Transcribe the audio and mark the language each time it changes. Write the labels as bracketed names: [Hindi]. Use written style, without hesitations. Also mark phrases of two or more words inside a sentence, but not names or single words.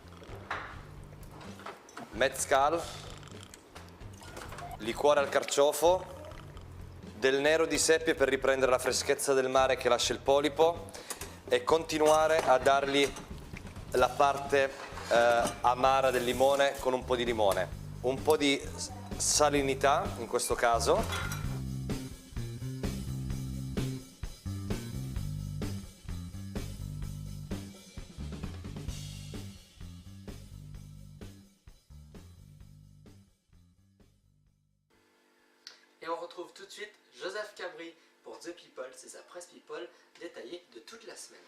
[Italian] mezcal, liquore al carciofo, del nero di seppie per riprendere la freschezza del mare che lascia il polipo e continuare a dargli la parte amara del limone con un po' di limone, un po' di salinità in questo caso. [French] Et on retrouve tout de suite Joseph Cabri pour The People, c'est sa presse People détaillée de toute la semaine.